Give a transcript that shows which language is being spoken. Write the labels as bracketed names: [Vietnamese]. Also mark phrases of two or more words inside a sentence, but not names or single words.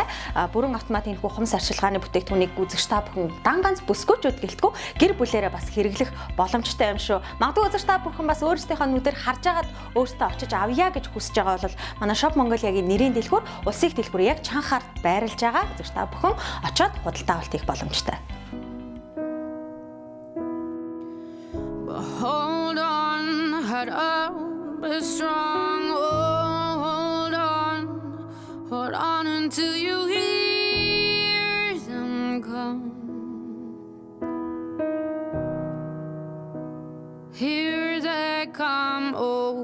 [Mongolian] Бүрэн автомат энэхүү хумс арчилгааны бүтээгдэхүүнийг үзэгч та бүхэн дан ганц бүсгүйчүүд гэлтгүү гэр бүлээрээ бас хэрэглэх боломжтой юм шүү. Магадгүй үзэгч та бүхэн бас өөрсдийнхөө нүдээр харж агаад өөртөө очиж авъя гэж хүсэж байгаа бол манай Shop Mongolia-гийн нэрийн дэлгүүр улсын дэлгүүр яг чанхаар байрлаж байгаа. Зөвхөн та бүхэн очиод худалдаа авалт хийх боломжтой. [English] Hold on, head up, be strong. Hold on until you hear them come. Here they come, oh.